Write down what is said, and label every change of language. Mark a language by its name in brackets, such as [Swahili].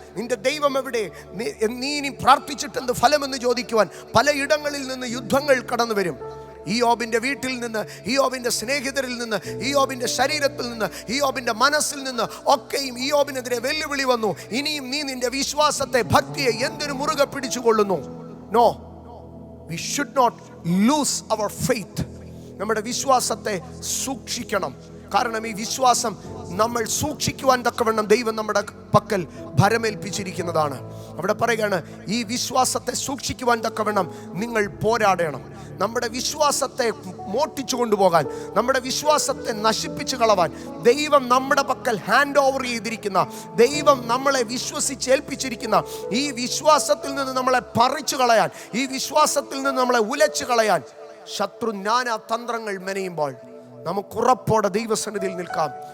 [Malayalam] നിന്റെ ദൈവം എവിടെ, നീ ഇനി പ്രാർത്ഥിച്ചിട്ടെന്ത് ഫലമെന്ന് ചോദിക്കുവാൻ പലയിടങ്ങളിൽ നിന്ന് യുദ്ധങ്ങൾ കടന്നു വരും. ഇയ്യോബിന്റെ വീട്ടിൽ നിന്ന്, ഇയ്യോബിന്റെ സ്നേഹിതരിൽ നിന്ന്, ഇയ്യോബിന്റെ ശരീരത്തിൽ നിന്ന്, ഇയ്യോബിന്റെ മനസ്സിൽ നിന്ന് ഒക്കെയും ഇയ്യോബിനെതിരെ വെല്ലുവിളി വന്നു. ഇനിയും നീ നിന്റെ വിശ്വാസത്തെ, ഭക്തിയെ എന്തിനു മുറുകെ പിടിച്ചുകൊള്ളുന്നു? [English] No, we should not lose our faith. [Malayalam] നമ്മുടെ വിശ്വാസത്തെ സൂക്ഷിക്കണം. കാരണം ഈ വിശ്വാസം നമ്മൾ സൂക്ഷിക്കുവാൻ തക്കവണ്ണം ദൈവം നമ്മുടെ പക്കൽ ഭരമേൽപ്പിച്ചിരിക്കുന്നതാണ്. അവിടെ പറയുകയാണ്, ഈ വിശ്വാസത്തെ സൂക്ഷിക്കുവാൻ തക്കവണ്ണം നിങ്ങൾ പോരാടണം. നമ്മുടെ വിശ്വാസത്തെ മോട്ടിച്ചു കൊണ്ടുപോകാൻ, നമ്മുടെ വിശ്വാസത്തെ നശിപ്പിച്ചു കളവാൻ ദൈവം നമ്മുടെ പക്കൽ ഹാൻഡ് ഓവർ ചെയ്തിരിക്കുന്ന, ദൈവം നമ്മളെ വിശ്വസിച്ചേൽപ്പിച്ചിരിക്കുന്ന ഈ വിശ്വാസത്തിൽ നിന്ന് നമ്മളെ പറിച്ചു കളയാൻ, ഈ വിശ്വാസത്തിൽ നിന്ന് നമ്മളെ ഉലച്ചു കളയാൻ ശത്രു നാനാ തന്ത്രങ്ങൾ മെനയുമ്പോൾ നമുക്കുറപ്പോടെ ദൈവസന്നിധിയിൽ നിൽക്കാം.